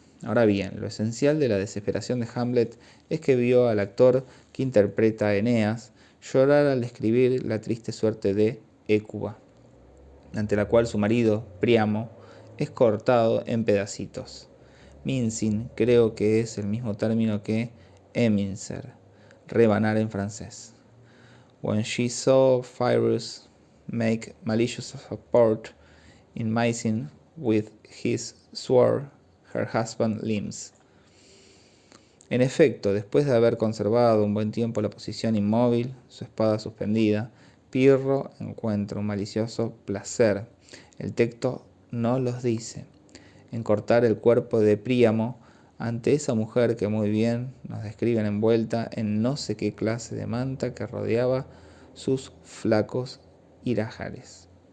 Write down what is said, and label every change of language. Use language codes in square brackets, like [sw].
[es] Ahora bien, lo esencial de la desesperación de Hamlet es que vio al actor que interpreta a Eneas llorar al escribir la triste suerte de Hécuba, ante la cual su marido, Príamo, es cortado en pedacitos. Mincing creo que es el mismo término que émincer, rebanar en francés. [en] When she saw Pyrrhus make malicious sport in mizing with his sword her husband's limbs. [es] En efecto, después de haber conservado un buen tiempo la posición inmóvil, su espada suspendida, Pirro encuentra un malicioso placer, el texto no los dice, en cortar el cuerpo de Príamo ante esa mujer que muy bien nos describen envuelta en no sé qué clase de manta que rodeaba sus flacos irajares.